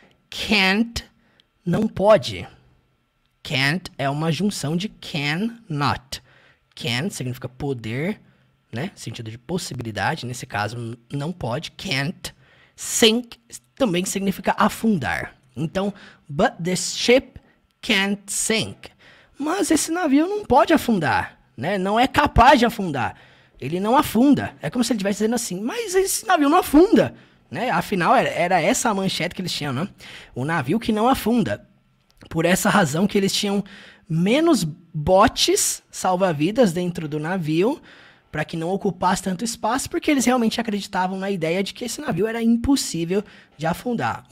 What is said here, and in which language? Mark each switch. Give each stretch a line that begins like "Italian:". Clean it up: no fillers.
Portuguese: Can't, não pode. Can't é uma junção de can, not. Can significa poder, né? Sentido de possibilidade, nesse caso não pode. Can't. Sink também significa afundar. Então,
English: but this ship can't sink.
Portuguese: Mas esse navio não pode afundar, né? Não é capaz de afundar. Ele não afunda. É como se ele estivesse dizendo assim, mas esse navio não afunda, né? Afinal, era essa a manchete que eles tinham, né? O navio que não afunda. Por essa razão que eles tinham menos botes salva-vidas dentro do navio, para que não ocupasse tanto espaço, porque eles realmente acreditavam na ideia de que esse navio era impossível de afundar.